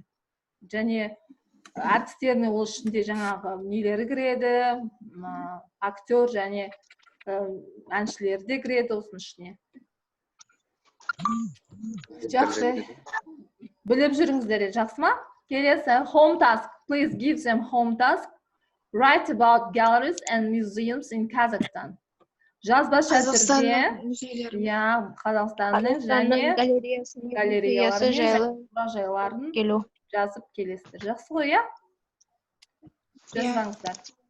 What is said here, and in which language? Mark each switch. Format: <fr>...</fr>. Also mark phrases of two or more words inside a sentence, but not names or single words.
<kk>Және артистеріне ол ішінде жаңағы нелері кіреді, актер және әншілері де кіреді осының ішіне. Жақсы. Біліп жүріңіздер, жақсы ма? Келесі,</kk> <en>home task. Please give them home task. Write about galleries and museums in Kazakhstan.</en> <kk>Жазбаша түрде, Қазақстанның және галереялары мен мұражайларын жазып келесіздер. Жақсы ғой, иә? Жазбаңыздар.</kk>